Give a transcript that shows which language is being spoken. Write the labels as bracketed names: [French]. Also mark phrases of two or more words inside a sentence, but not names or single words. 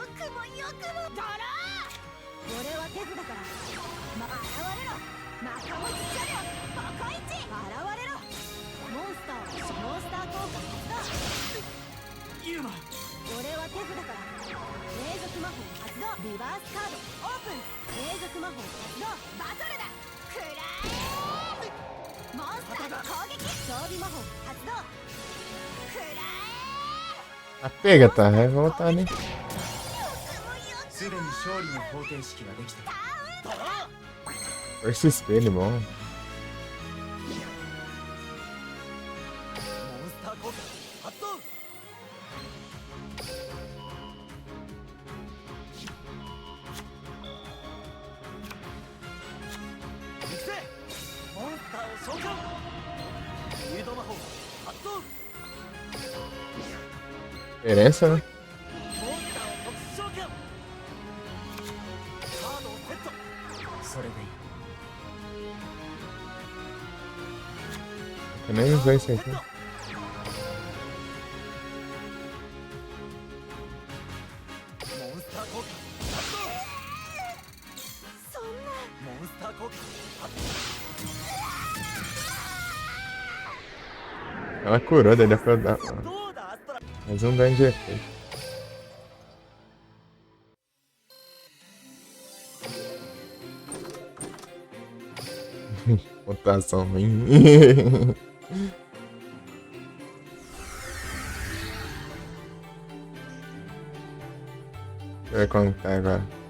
[Japanese] よくもよくもだら俺は手札から現れろマカモチ車両ポコイチ現れろモンスター効果発ユーマ動俺は手札から永続魔法発動リバースカードオープン永続魔法発動バトルだくらえモンスターの攻撃装備魔法発動くらえ [Portuguese] A pega, tá revoltada, hein? [Japanese] よくもよくすでに勝利の方程式ができたドロー [Portuguese] Força espelho, bom. [Japanese] モンスター効果発動行くぜモンスターを召喚フィールド魔法発動 [Portuguese] Diferença, né? [Japanese] モンスターを特殊召喚カードをセットそれでいい [Portuguese] Eu nem usei isso aqui. [Japanese] モンスター効果発動そんなモンスター効果発 [Portuguese] Ela curou, daí dá pra dar [Japanese] 動どうだアストラ [Portuguese] mais um dano de efeito. Pontuação ruim. Deixa eu ver como tá agora.